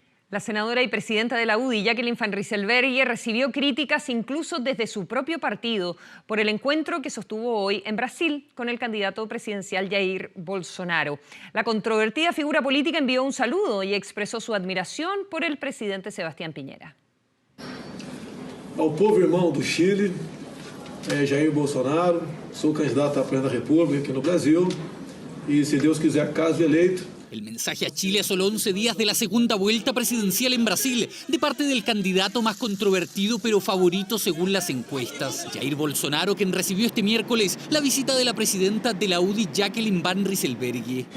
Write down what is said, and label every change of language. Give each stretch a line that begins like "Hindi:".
Spanish: La senadora y presidenta de la UDI, Jacqueline Van Rysselberghe, recibió críticas incluso desde su propio partido por el encuentro que sostuvo hoy en Brasil con el candidato presidencial Jair Bolsonaro. La controvertida figura política envió un saludo y expresó su admiración por el presidente Sebastián Piñera.
Portuguese: Ao povo irmão do Chile, Jair Bolsonaro, sou candidato a presidente da República aqui no Brasil e, se Deus quiser, caso eleito.
Spanish: El mensaje a Chile a solo 11 días de la segunda vuelta presidencial en Brasil, de parte del candidato más controvertido pero favorito según las encuestas. Jair Bolsonaro, quien recibió este miércoles la visita de la presidenta de la UDI, Jacqueline Van Rysselberghe.